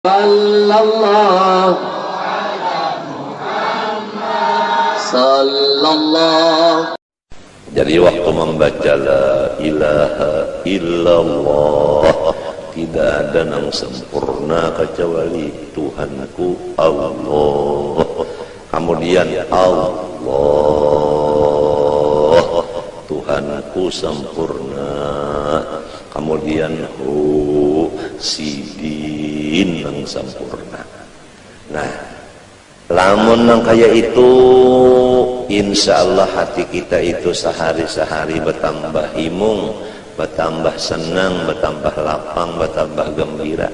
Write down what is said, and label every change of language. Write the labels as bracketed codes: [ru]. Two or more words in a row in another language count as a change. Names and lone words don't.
[ar] Sallallahu Sallallahu. [id] Jadi waktu membaca [ar] la ilaha illallah, [id] tidak ada yang sempurna kecuali Tuhanku Allah. Kemudian Allah, Tuhanku sempurna. Kemudian sidin yang sempurna. [bjn] Nah, lamun nang kaya itu, [ar] insya Allah [bjn] hati kita itu sehari-sehari bertambah himung, bertambah senang, bertambah lapang, bertambah gembira.